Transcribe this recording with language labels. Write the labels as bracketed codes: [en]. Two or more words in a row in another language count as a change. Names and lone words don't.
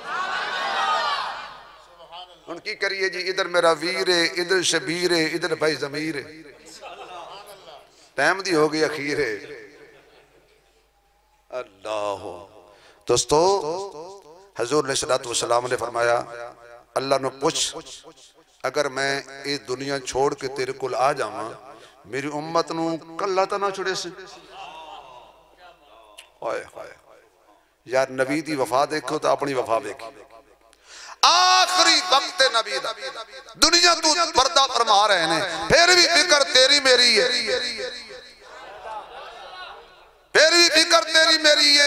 [pa] ہن کی کریے جی، ادھر میرا ویر ہے، ادھر شبیر ہے، ادھر بھائی ضمیر ہے، ٹائم دی ہو گئی اخیر ہے. اللہ دوستو حضور نے [ar] صلى الله عليه وسلم [pa] نے فرمایا اللہ نے پوچھ اگر میں یہ دنیا چھوڑ کے تیرے کو آ جاواں میری امت نوں کلا تو نا چھڈے سے. یار نبی دی وفا دیکھو تو اپنی وفا دیکھو، آخری وقت نبی دا دنیا تو پردہ فرما رہے نے، پھر بھی فکر تیری میری ہے، پھر بھی فکر تیری میری ہے.